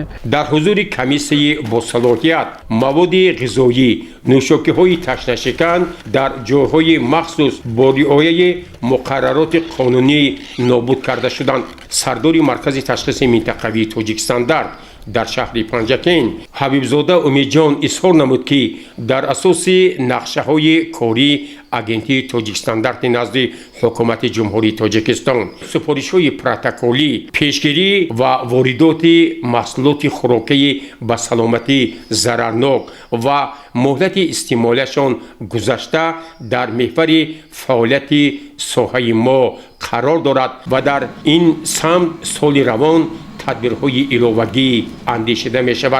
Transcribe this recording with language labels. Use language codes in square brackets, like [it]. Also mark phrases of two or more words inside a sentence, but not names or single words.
[tg] дар ҳузури комиссияи босалоҳият маводи ғизоӣ нӯшокиҳои ташнашикан дар ҷойҳои махсус бо риояи муқаррароти қонунӣ нобуд карда шуданд. сардори маркази ташхиси минтақавии Тоҷикистон дар шаҳри Панҷакен. Ҳабибзода Умидҷон изҳор намуд, ки дар асоси нақшаҳои кори агентии Тоҷикстандарти назди ҳукумати ҷумҳурии Тоҷикистон супоришҳои протоколӣ, пешгирӣ ва воридоти маҳсулоти хӯрокии ба саломатӣ зарарнок ва муҳлати истеъмолашон гузашта дар меҳвари фаъолияти соҳаи мо қарор дорад ва дар ин самт соли равон тадбирҳои иловагӣ андешида мешавад.